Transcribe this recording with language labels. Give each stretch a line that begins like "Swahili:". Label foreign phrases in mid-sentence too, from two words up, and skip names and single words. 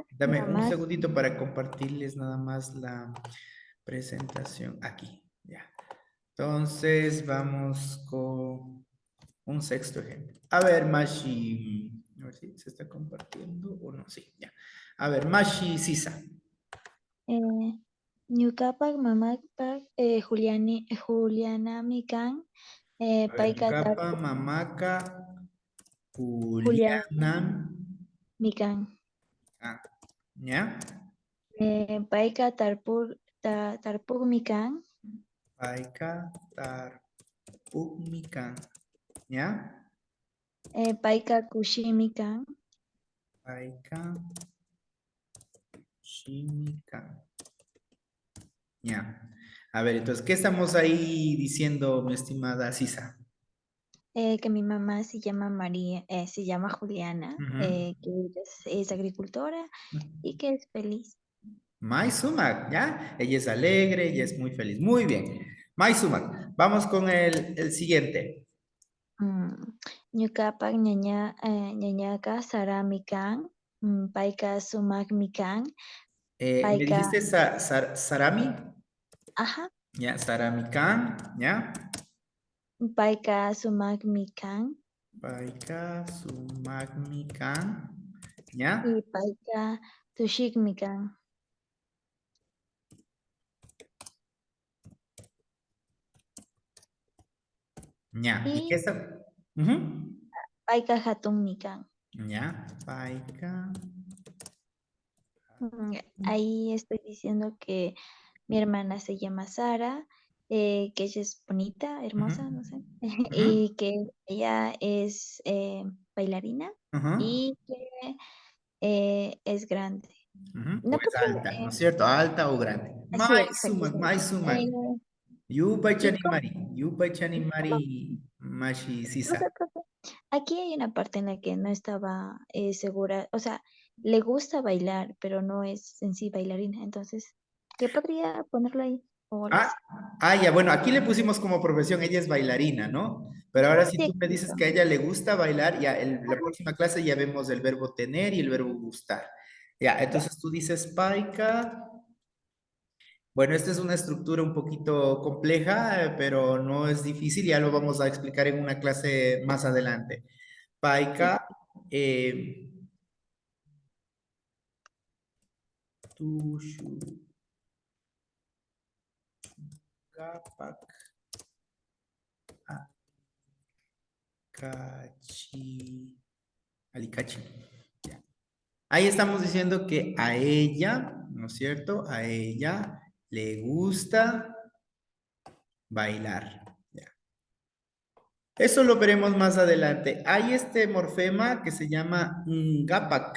Spanish: dame un mamá. segundito para compartirles nada más la presentación. Aquí, ya. Entonces, vamos con un sexto ejemplo. A ver, Mashi. A ver si se está compartiendo o no. Sí, ya. A ver, Mashi Sisa.
Quechua: Ñuqapa mamapa Juliana mikan.
Spanish: A ver,
Quechua: Paika Capa, Mamaca, Juliana Juliana. mikan.
Spanish: Ah, ¿ya?
Quechua: Paika tarpur mikan. Paika, Tarpugmican.
Spanish: ¿Ya?
Quechua: Paika kushi mikan. Paika, Shimican.
Spanish: Ya. A ver, entonces, ¿qué estamos ahí diciendo, mi estimada Sisa? Que mi mamá se llama María, se llama Juliana, Ujú. que ella es agricultora y que es feliz.
Quechua: Mai Sumac, ¿ya?
Spanish: Ella es alegre, ella es muy feliz. Muy bien.
Quechua: Mai Sumac.
Spanish: Vamos con el siguiente.
Quechua: Ñuqapak ñañaqa sara mikan. Payqa sumaq mikan.
Spanish: Me
Quechua: Payqa,
Spanish: dijiste Sarami, ajá, ¿ya? Saramican, ¿ya?
Quechua: payqa sumaq mikan. Paika, Sumagmican, ¿ya? Y payqa tushik mikan.
Spanish: Ya. ¿Y qué Y está? Ujú.
Quechua: payqa hatun mikan.
Spanish: Ya. Paika. Ahí estoy diciendo que mi hermana se llama Sara, que ella es bonita, Ujú, hermosa, no sé, ujú, y que ella es bailarina ujú, y que es grande. ujú. O No es porque, alta, ¿no es cierto? Alta o grande. sí,
Quechua: Mai
Spanish: exacto.
Quechua: sumak, mai sumak. Eh, Yupa
Spanish: y
Quechua: chanimari, yupa
Spanish: ¿cómo?
Quechua: chanimari, mashi sisa.
Spanish: Profe, aquí hay una parte en la que no estaba segura, o sea, le gusta bailar, pero no es en sí bailarina, entonces, ¿qué podría ponerlo ahí? O algo Ah, así. ya, bueno, aquí le pusimos como profesión, ella es bailarina, ¿no? Pero ahora si Sí, tú me dices que a ella le gusta bailar, ya en la próxima clase ya vemos el verbo tener y el verbo gustar. Ya, ya. entonces tú dices paika. Bueno, esta es una estructura un poquito compleja, pero no es difícil, ya lo vamos a explicar en una clase más adelante. Sí.
Quechua: Paika, eh, tushu, kapak, akachi, alikachi.
Spanish: Ya. Ahí estamos diciendo que a ella, ¿no es cierto? A ella le gusta bailar. Ya. Eso lo veremos más adelante. Hay este morfema que se llama ngapak.